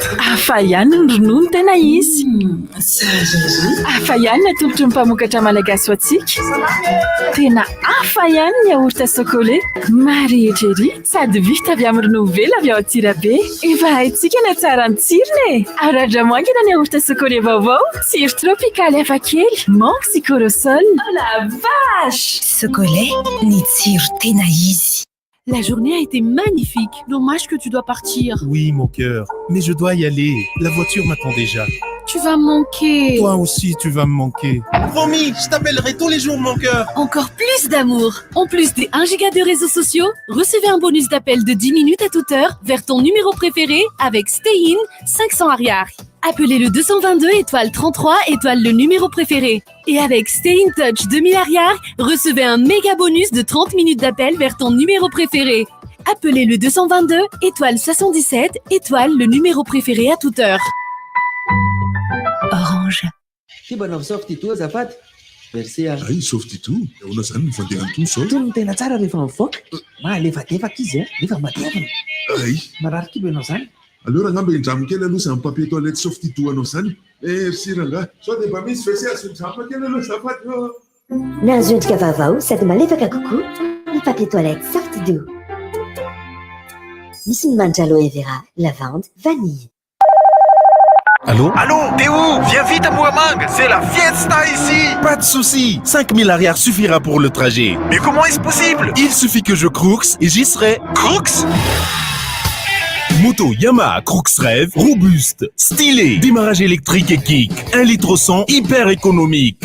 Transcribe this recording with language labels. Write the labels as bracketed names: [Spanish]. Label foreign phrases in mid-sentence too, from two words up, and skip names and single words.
[Malagasy] hafa ihany ny ronono tena izy hafa ihany ny atolotry ny mpamokatra malagasy ho antsika tena hafa ihany ny [French] yaourt chocolat [Malagasy] marehetra ery sady vita avy amin'ny ronono vela avy ao Antsirabe efa haintsika na tsara ny tsirony arandra-moangina ny yaourt chocolat vaovao tsiro tropikaly hafa kely [French] manque corosol la vache [Malagasy] chocolat ni tsiro tena izy. [French] La journée a été magnifique. Dommage que tu dois partir. Oui, mon cœur, mais je dois y aller. La voiture m'attend déjà. Tu vas me manquer. Toi aussi, tu vas me manquer. Promis, je t'appellerai tous les jours, mon cœur. Encore plus d'amour. En plus des 1 giga de réseaux sociaux, recevez un bonus d'appel de 10 minutes à toute heure vers ton numéro préféré avec Stay In 500 Ariari. Appelez le 222 étoile 33 étoile le numéro préféré. Et avec Stay in Touch de milliards, recevez un méga bonus de 30 minutes d'appel vers ton numéro préféré. Appelez le 222 étoile 77 étoile le numéro préféré à toute heure. Orange. [Malagasy] Kibanao softy toa azafady. Merci a. Ay softy toa. Ahoana zany ny fandehan'ny toa sao? Toy ny tena tsara rehefa mivoaka. Malefadefaka izy nefa matevina. Ay. Marary kibo ianao zany. Aleo rangamba indramo kely aloha izany [French] papier toilette [Malagasy] softy toa anao zany. Merci rangahy. Sao dia mba misy WC azo indramo kely aloha azafady. Nahazo endrika vaovao sady malefaka kokoa ny [French] papier toilette [Malagasy] Softy Do. Misy ny manitra aloe vera, lavande, vanille. [French] Allô? Allô, t'es où? Viens vite à Mouamang, c'est la fiesta ici. Pas de soucis, 5000 arrières suffira pour le trajet. Mais comment est-ce possible? Il suffit que je crooks et j'y serai. Crooks? Moto Yamaha Crooks Rêve, robuste, stylé, démarrage électrique et kick, 1 litre 100, hyper économique.